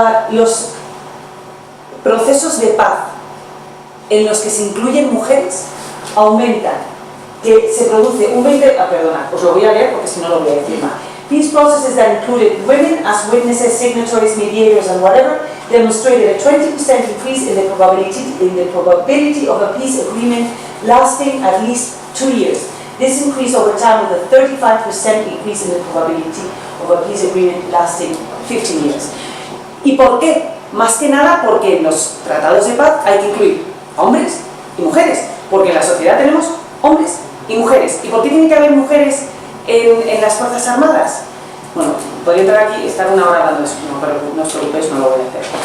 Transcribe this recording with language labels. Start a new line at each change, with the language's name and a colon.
Spanish: los procesos de paz en los que se incluyen mujeres aumentan que se produce un 20%, perdona, os lo voy a leer porque si no lo voy a decir mal.
English: These processes that included women as witnesses, signatories, mediators and whatever demonstrated a 20% increase in the probability of a peace agreement lasting at least 2 years. This increased over time with a 35% increase in the probability of a peace agreement lasting 15 years.
Spanish: ¿Y por qué? Más que nada porque en los tratados de paz hay que incluir hombres y mujeres, porque en la sociedad tenemos hombres y mujeres. ¿Y por qué tiene que haber mujeres en las Fuerzas Armadas? Bueno, podría entrar aquí y estar una hora hablando de eso, no, pero no os preocupéis, no lo voy a hacer.